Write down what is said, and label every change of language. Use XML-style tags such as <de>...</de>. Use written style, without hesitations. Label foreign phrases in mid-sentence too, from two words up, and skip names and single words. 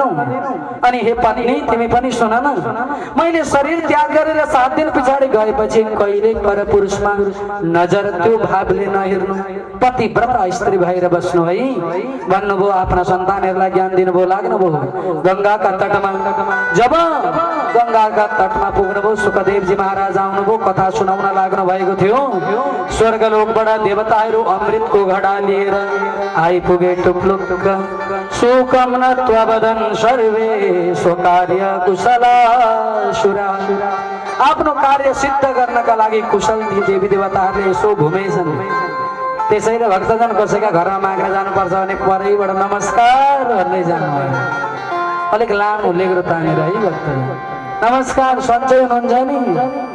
<ne>अनि हे पत्नी, तिमी पनि सुन न, मैले शरीर त्याग गरेर 7 दिन पछाडि गएपछि कहिले पर पुरुषमा नजर त्यो भावले नहेर्नु, पतिव्रता स्त्री भएर बस्नु है भन्नुभयो। आफ्ना सन्तानहरूलाई ज्ञान दिनुभयो। लाग्नुभयो गंगाका तटमा। जब गंगाका तटमा पुग्नुभयो, सुखदेवजी महाराज आउनुभयो, कथा सुनाउन लाग्नु भएको थियो। स्वर्गलोकबाट देवताहरू अमृतको घडा लिएर आइपुगे।</ne> <sa>टुप्लुक सुकम नत्ववदन सर्वे स्वकार्य कुशला सुरा।</sa> <ne>आफ्नो कार्य सिद्ध गर्नका लागि कुशल देवी देवताहरूले यसो घुमेछन्। त्यसैले भक्तजन कसैका घरमा माग्न जानुपर्छ भने परैबाट नमस्कार भन्दै जानुभयो। अलिक लामो लेग्रो तानेर है भक्तजन, नमस्कार सन्चै हुनुहुन्छ नि।</ne>